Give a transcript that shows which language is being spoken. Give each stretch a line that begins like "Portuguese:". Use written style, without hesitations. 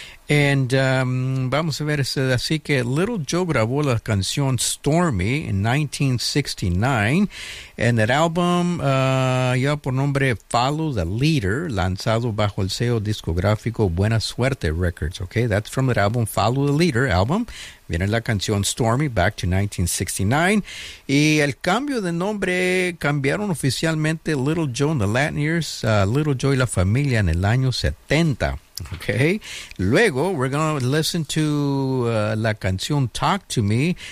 Spanish: And vamos a ver, así que Little Joe grabó la canción Stormy in 1969,
English: and that album,
Spanish: ya por nombre Follow the Leader, lanzado bajo el sello discográfico Buena Suerte Records, okay?
English: That's from the album Follow the Leader album.
Spanish: Viene la canción Stormy,
English: back to 1969.
Spanish: Y el cambio de nombre, cambiaron oficialmente Little Joe and the Latineers, Little Joe y la Familia en el año 70.
English: Okay, luego we're going to listen to
Spanish: la canción
English: Talk to Me.